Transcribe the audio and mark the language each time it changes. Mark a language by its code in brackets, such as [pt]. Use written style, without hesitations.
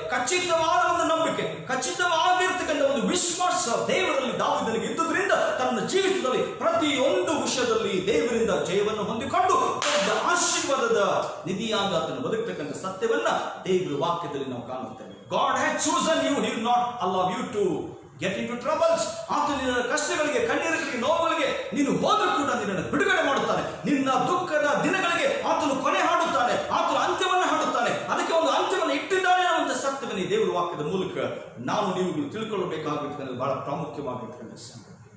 [kn] ಖಚಿತವಾದ ಒಂದು ನಂಬಿಕೆ, ಖಚಿತವಾಗಿರ್ತಕ್ಕಂಥ ಒಂದು ವಿಶ್ವಾಸ ದೇವರಲ್ಲಿ ದಾವೀದನಿಗೆ ಇದ್ದುದರಿಂದ ತನ್ನ ಜೀವಿತದಲ್ಲಿ ಪ್ರತಿಯೊಂದು ವಿಷಯದಲ್ಲಿ ದೇವರಿಂದ ಜಯವನ್ನು ಹೊಂದಿಕೊಂಡು ದೊಡ್ಡ ಆಶೀರ್ವಾದದ ನಿಧಿಯಾಗ ಆತನು ಬದುಕತಕ್ಕಂಥ ಸತ್ಯವನ್ನ ದೇವರ ವಾಕ್ಯದಲ್ಲಿ ನಾವು ಕಾಣುತ್ತೇವೆ. [en] God has chosen you. He will not allow you to get into troubles. [kn] ಆತನು ನಿನ್ನ ಕಷ್ಟಗಳಿಗೆ, ಕಣ್ಣೀರುಗಳಿಗೆ, ನೋವುಗಳಿಗೆ ನೀನು ಹೋದರೂ ಕೂಡ ನಿನ್ನನ್ನು ಬಿಡುಗಡೆ ಮಾಡುತ್ತಾನೆ. ನಿನ್ನ ದುಃಖದ ದಿನಗಳಿಗೆ ಆತನು ಕೊನೆ ಹಾಡುತ್ತಾನೆ, ಆತನು ಅಂತ್ಯವನ್ನು ಹಾಡುತ್ತಾನೆ. ಅದಕ್ಕೆ ಒಂದು ಅಂತ್ಯವನ್ನು ಇಟ್ಟಿದ್ದಾನೆ ಅನ್ನುವಂಥ ಸತ್ಯವನ್ನು ದೇವರ ವಾಕ್ಯದ ಮೂಲಕ ನಾವು ನೀವು ತಿಳ್ಕೊಳ್ಳಬೇಕಾಗಿರ್ತಕ್ಕಂಥ ಬಹಳ ಪ್ರಾಮುಖ್ಯವಾಗಿರ್ತಕ್ಕಂಥ ಸಂಗತಿ.